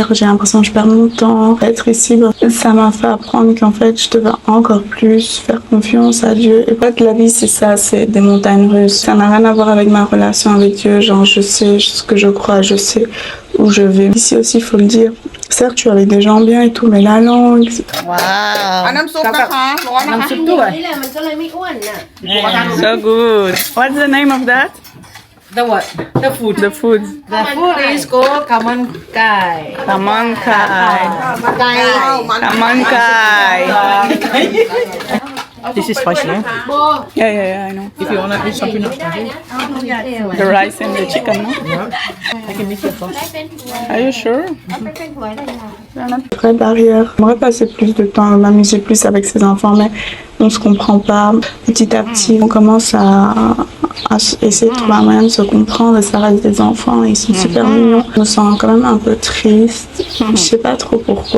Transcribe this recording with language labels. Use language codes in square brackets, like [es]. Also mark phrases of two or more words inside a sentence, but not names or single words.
[fr] J'ai l'impression que je perds mon temps. Être ici, ça m'a fait apprendre qu'en fait, je devais encore plus faire confiance à Dieu. Et en fait, la vie, c'est ça, c'est des montagnes russes. Ça n'a rien à voir avec ma relation avec Dieu. Genre, je sais ce que je crois, je sais où je vais. Ici aussi, il faut le dire. Certes, je suis avec des gens bien et tout, mais la langue... Wow. [th] เอาน้ำซุปนะคะร้อนนะคะ น้ำซุปด้วย นี่แหละมันก็เลยไม่อ้วนน่ะ [en] So good. What's the name of that? The what? The food. The food. The food is called kaman kai. Kamon Kai. [th] ไก่ [en] Kamon Kai. This is spicy, eh? Yeah, I know. If you wanna eat something else, The rice and the chicken, no? I can make it for. Are you sure? [th] เอาไปเป็นหัวเลยค่ะ [fr] Vraie barrière. J'aimerais passer plus de temps, m'amuser plus avec ses enfants, mais on se comprend pas. Petit à petit, on commence à essayer de trouver un moyen de se comprendre et ça reste des enfants, ils sont super mignons. Je me sens quand même un peu triste. Je sais pas trop pourquoi.